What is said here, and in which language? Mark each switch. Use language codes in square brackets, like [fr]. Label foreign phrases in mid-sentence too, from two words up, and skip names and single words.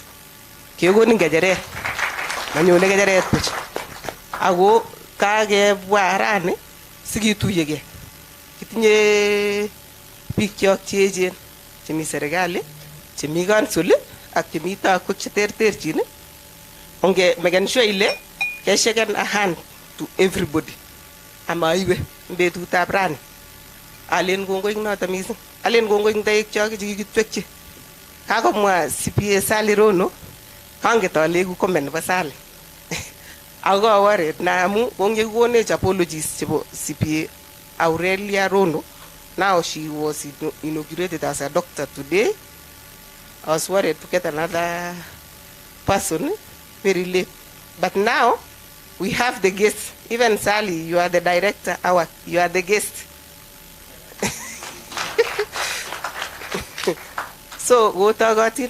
[kln] Kekonin kecheret. Manyone kecheret buch. Ako kakebwa rani sikituyege. Kitinye biik kyok cheechen chemi serikali, chemi council ak chemi takok cheterterchin. [en] Onge make sure [kln] ile kesheken [en] a hand to everybody. [kln] Amaiwe betutab rani. Alen kongoi noto missing. Alen kongoi ndaik kyok chekikitwekchi. Kakomwa CPA Sally Rono, kanget ale ku comment nebo Sally. Ako worried na amu kongekonech apologies chebo CPA Aurelia Rono. [en] Now she was inaugurated as a doctor today. I was worried to get another person very late. But now we have the guest. Even Sally, you are the director. You are the guest. So go talk it.